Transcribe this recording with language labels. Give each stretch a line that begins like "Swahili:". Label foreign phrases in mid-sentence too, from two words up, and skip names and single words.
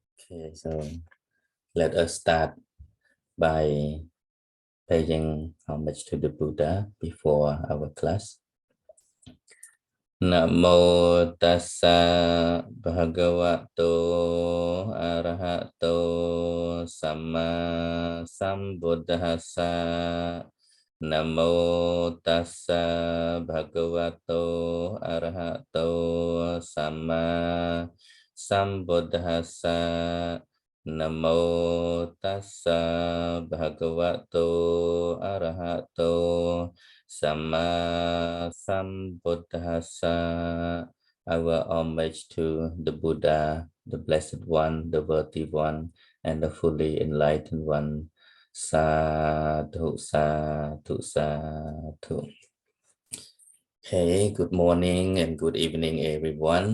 English: Okay, so let us start by paying homage to the Buddha before our class.
Pali: Namo tassa bhagavato arahato samma sambuddhassa. Namo tassa bhagavato arahato samma sambuddhassa. Namo tassa bhagavato arahato Samma Sambuddhassa.
English: Our homage to the Buddha, the Blessed One, the Worthy One, and the fully enlightened one.
Pali: Sadhu, sadhu, sadhu.
English: Okay, good morning and good evening, everyone.